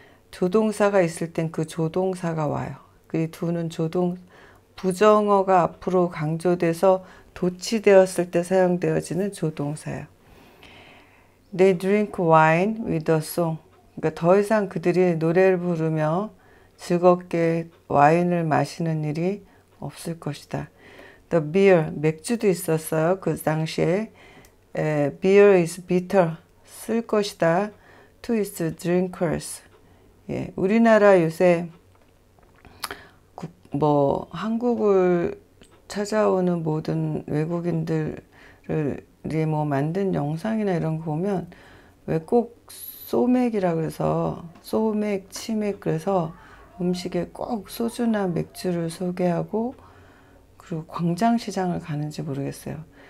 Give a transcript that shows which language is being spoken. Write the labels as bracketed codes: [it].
[ko] 조동사가 있을 땐 그 조동사가 와요. 그 do는 부정어가 앞으로 강조돼서 도치되었을 때 사용되어지는 조동사예요. [en] They drink wine with a song. [ko] 그러니까 더 이상 그들이 노래를 부르며 즐겁게 와인을 마시는 일이 없을 것이다. [en] The beer, [ko] 맥주도 있었어요. 그 당시에. [en] Beer is bitter, [ko] 쓸 것이다. [en] To its drinkers. [ko] 예, 우리나라 요새 한국을 찾아오는 모든 외국인들이 뭐 만든 영상이나 이런 거 보면 왜 꼭 소맥이라 그래서 소맥, 치맥 그래서 음식에 꼭 소주나 맥주를 소개하고 그리고 광장시장을 가는지 모르겠어요.